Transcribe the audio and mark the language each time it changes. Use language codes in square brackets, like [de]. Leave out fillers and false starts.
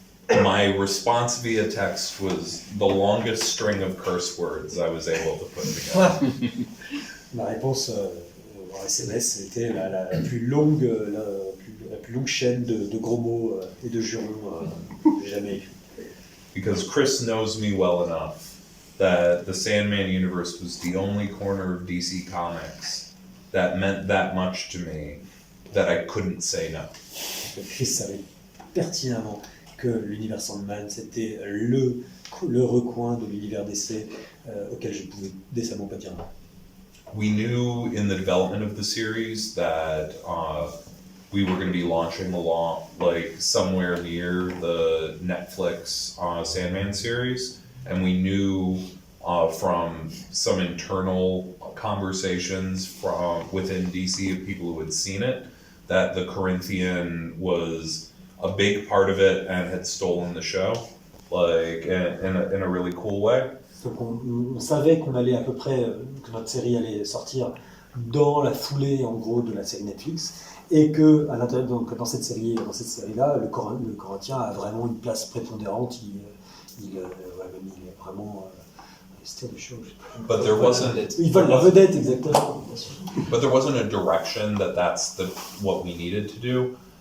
[en] My response via text was the longest string of curse words I was able to put together. [fr] Ma réponse en SMS, c'était la plus longue chaîne de gros mots et de jurons que j'ai jamais écrit. [en] because Chris knows me well enough that the Sandman universe was the only corner of DC Comics that meant that much to me that I couldn't say no. [fr] Chris savait pertinemment que l'univers Sandman, c'était le recoin de l'univers DC auquel je pouvais décemment pas dire non. [en] We knew in the development of the series that we were going to be launching along, like somewhere near the Netflix Sandman series, and we knew from some internal conversations from within DC of people who had seen it that the Corinthian was a big part of it and had stolen the show, like in a really cool way. [fr] Donc on savait qu'on allait à peu près, que notre série allait sortir dans la foulée en gros de la série Netflix, et que à l'intérieur, donc dans cette série-là, le Corinthien a vraiment une place prépondérante. Il est vraiment [en] steal the show. But there wasn't. [fr] Ils veulent la vedette exactement. [en] But there wasn't a direction that that's what we needed to do.